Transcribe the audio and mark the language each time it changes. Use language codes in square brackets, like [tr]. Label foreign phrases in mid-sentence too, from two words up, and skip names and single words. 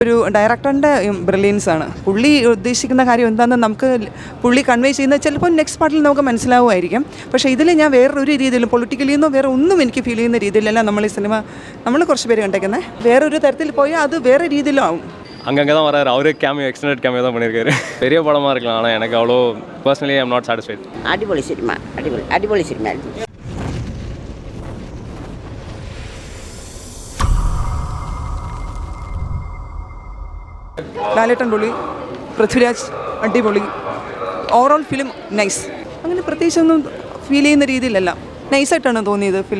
[ml] ഒരു ഡയറക്ടറിൻ്റെ ബ്രില്യൻസ് ആണ്. പുള്ളി ഉദ്ദേശിക്കുന്ന കാര്യം എന്താണെന്ന് നമുക്ക് പുള്ളി കൺവേ ചെയ്യുന്നത് ചിലപ്പോൾ നെക്സ്റ്റ് പാർട്ടിൽ നമുക്ക് മനസ്സിലാവുമായിരിക്കും. പക്ഷേ ഇതിൽ ഞാൻ വേറൊരു രീതിയിലും പൊളിറ്റിക്കലി എന്നോ വേറെ ഒന്നും എനിക്ക് ഫീൽ ചെയ്യുന്ന രീതിയിലല്ല നമ്മൾ ഈ സിനിമ കുറച്ച് പേര് കണ്ടേക്കുന്നത്. വേറൊരു തരത്തിൽ പോയാൽ [ta] அது வேறு [ml] രീതിയിലും ஆகும். [ta] அங்கங்கே தான் வராரு. அவரே கேமியோ [en] extended cameo [ta] தான் பண்ணியிருக்காரு. பெரிய படமாக இருக்கலாம், ஆனால் எனக்கு அவ்வளோ [en] personally I am not satisfied. [ta] அடிபொலி சினிமா, அடிபொலி சினிமா. [ml] ലാലേട്ടൻ പൊളി, പൃഥ്വിരാജ് അടിപൊളി, [en] overall film nice. [ml] അങ്ങനെ പ്രത്യേകിച്ചൊന്നും ഫീൽ ചെയ്യുന്ന രീതിയിലല്ല, നൈസായിട്ടാണ് തോന്നിയത് ഫിലിം.